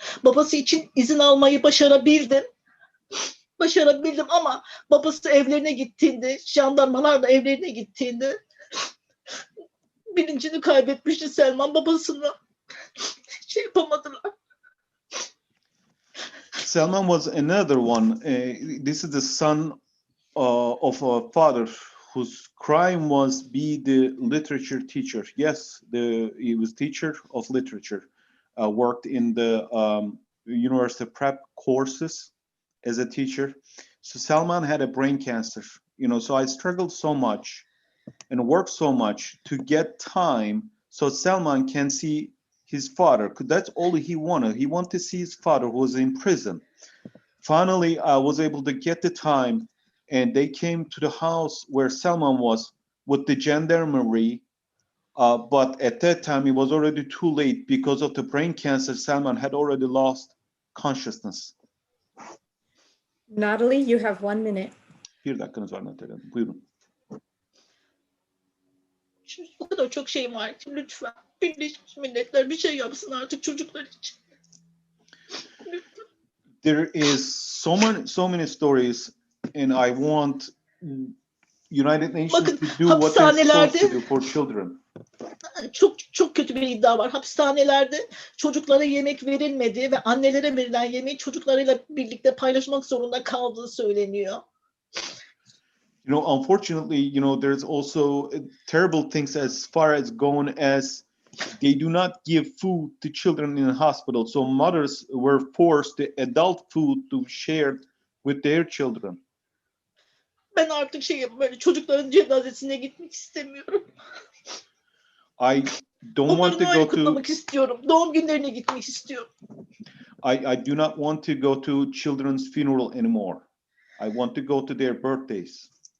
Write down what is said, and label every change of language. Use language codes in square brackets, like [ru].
[tr] Babası için izin almayı başarabildim ama babası evlerine gittiğinde, jandarmalarla evlerine gittiğinde bilincini kaybetmişti Selman, babasını yapamadılar. [en] Selman was another one. This is the son of a father whose crime was be the literature teacher. Yes, he was teacher of literature. Worked in the university prep courses as a teacher. So Selman had a brain cancer. So I struggled so much and worked so much to get time so Selman can see his father. That's all he wanted. He wanted to see his father who was in prison. Finally, I was able to get the time, and they came to the house where Selman was with the gendarmerie. But at that time, it was already too late because of the brain cancer. Selman had already lost consciousness. Natalie, you have 1 minute. [tr] Bir dakikanız var Natalie Hanım. Buyurun. Şimdi o kadar çok şeyim var ki lütfen Birleşmiş Milletler bir şey yapsın artık çocuklar için. Lütfen. [en] There is so many stories, and I want United Nations [tr] Bakın, [en] to do what they're supposed to do for children. [tr] Çok kötü bir iddia var. Hapishanelerde çocuklara yemek verilmediği ve annelere verilen yemeği çocuklarıyla birlikte paylaşmak zorunda kaldığı söyleniyor. [en] Unfortunately, there's also terrible things as far as going as they do not give food to children in the hospital. So mothers were forced the adult food to share with their children. [tr] Ben artık böyle çocukların cenazesine gitmek istemiyorum. [en] I don't want to go [tr] kutlamak istiyorum. Doğum günlerine gitmek istiyorum. [en] I do not want to go to children's funeral anymore. I want to go to their birthdays.